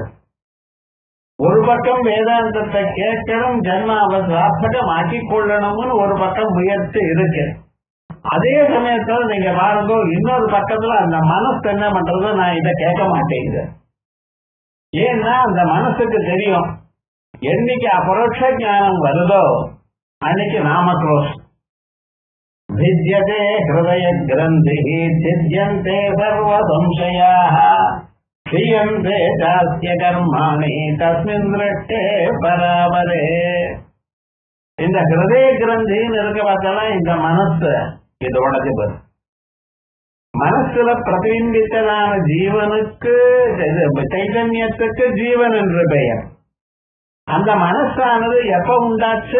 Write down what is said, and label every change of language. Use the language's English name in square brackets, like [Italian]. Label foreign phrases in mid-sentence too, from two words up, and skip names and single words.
[Tamil] ஒரு பக்கம் வேதாந்தத்தை கேட்கணும், ஜன்மாவை சார்த்தகம் ஆக்கிக் கொள்ளணும்னு ஒரு பக்கம் முயற்சி இருக்கு. அதே சமயத்துல நீங்க பாருங்க, இன்னொரு பக்கத்துல அந்த மனசு என்ன பண்றது? நான் இதை கேட்க மாட்டேங்குது. ஏன்னா அந்த மனசுக்கு தெரியும், என்னைக்கு அபரோட்ச ஞானம் வருதோ அன்னைக்கு நாம க்ளோஸ். [Sanskrit] भिद्यते हृदय ग्रन्थिः छिद्यन्ते सर्व संशयाः क्रियन्ते चास्य कर्माणि तस्मिन् दृष्टे परावरे. [Tamil] இந்த ஹிருதய கிரந்தின்னு இருக்க பார்த்தாலும் இந்த மனசு இதோடது வரும். மனசுல பிரதிபிம்பித்ததான ஜீவனுக்கு, சைதன்யத்துக்கு ஜீவன் என்று பெயர். அந்த மனசானது எப்ப உண்டாச்சு?